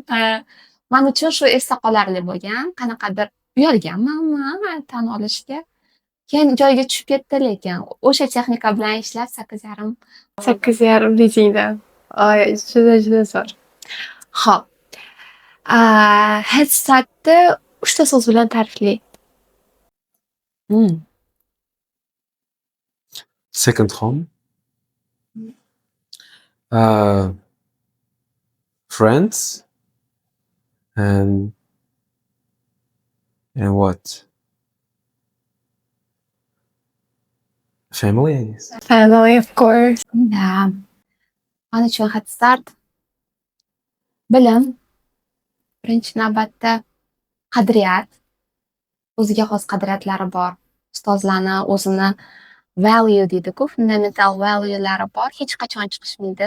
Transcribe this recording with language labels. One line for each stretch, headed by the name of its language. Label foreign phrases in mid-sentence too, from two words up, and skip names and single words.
Uzbek: Men uchun shu esda qolarli bo'lgan. Qanaqadir uyalganmanmi tan olishga. Keyin joyiga tushib ketdi, lekin o'sha texnika bilan ishlab 8,5. 8,5 readingdan. Juda zo'r. Xo'p. Headsetni 3 ta so'z bilan ta'riflang.
English: Second home. Friends. And what? Family, I guess. Family, of course.
Uzbek: Men uchun headset bilim, birinchi navbatda qadriyat, o'ziga xos qadriyatlari bor. Ustozlarni o'zini value deydi-ku,
English: fundamental valuelari
Uzbek: bor, hech qachon chiqishmaydi.